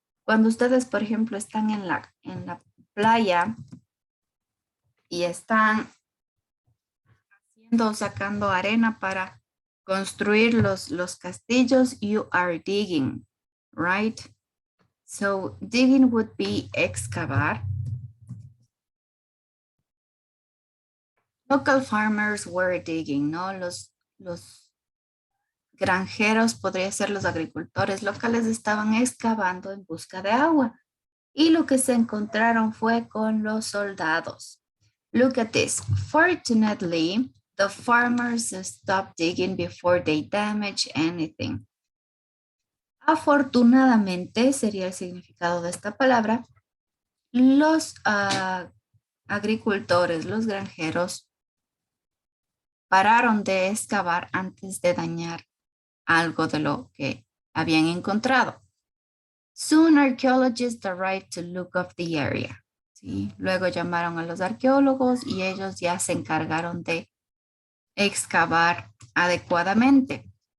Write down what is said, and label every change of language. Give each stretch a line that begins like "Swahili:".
Spanish: Cuando ustedes, por ejemplo, están en la playa y están sacando arena para construir los castillos,
English: you are digging, right? So digging would be excavar. Local farmers were digging, ¿no?
Spanish: Los granjeros, podría ser los agricultores locales, estaban excavando en busca de agua. Y lo que se encontraron fue con los soldados.
English: Look at this. Fortunately, the farmers stopped digging before they damage anything.
Spanish: Afortunadamente, sería el significado de esta palabra, los agricultores, los granjeros, pararon de excavar antes de dañar algo de lo que habían encontrado.
English: Soon archaeologists arrived to look up the area.
Spanish: ¿Sí? Luego llamaron a los arqueólogos y ellos ya se encargaron de excavar adecuadamente.